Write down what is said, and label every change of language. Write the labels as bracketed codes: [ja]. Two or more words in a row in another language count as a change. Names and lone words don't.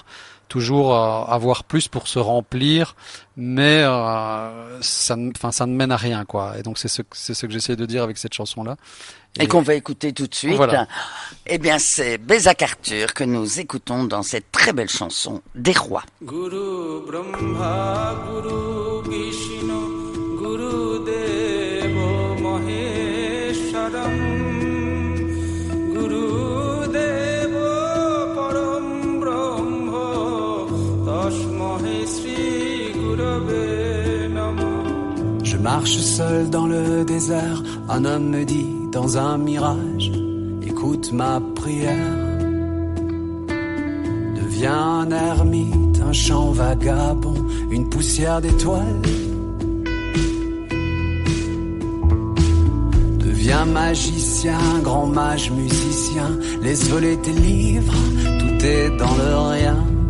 [fr] Toujours avoir plus pour se remplir, mais ça ne mène à rien, quoi. Et donc c'est ce que j'essaie de dire avec cette chanson-là. Et qu'on va écouter tout de suite. Voilà. Eh bien, c'est Bézak Arthur que nous écoutons dans cette très belle chanson Des Rois. [sa] गुरु ब्रह्मा, गुरु विष्णु, गुरु देवो महेश्वरम्, गुरु देवो परम् ब्रह्म, तस्महे श्री गुरवे नमः. [fr] Je marche seul dans le désert, un homme me dit dans un mirage, écoute ma prière. Deviens un ermite, un chant vagabond, une poussière d'étoiles. Deviens magicien, grand mage musicien, laisse voler tes livres, tout est dans le rien.